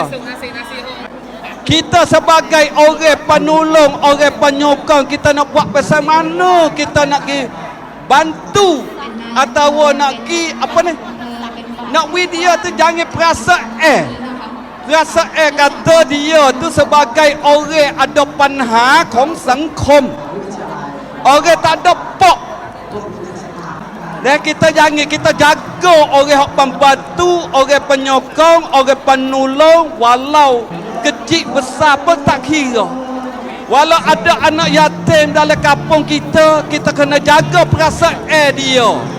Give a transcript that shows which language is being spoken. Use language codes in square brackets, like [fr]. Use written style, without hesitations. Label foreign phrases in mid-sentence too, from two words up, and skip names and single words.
[mfa] Kita sebagai orang penolong, orang penyokong, kita nak buat pasal mana kita nak pergi bantu atau nak pergi apa ni? Nak dia tu jangan perasa kata dia tu sebagai orang ada [th] ปัญหาของสังคม. [mfa] Orang tak ada pok. Dan kita jaga orang yang pembantu, orang penyokong, orang penolong, walau kecil besar pun tak kira. Walau ada anak yatim dalam kampung kita kena jaga perasaan dia.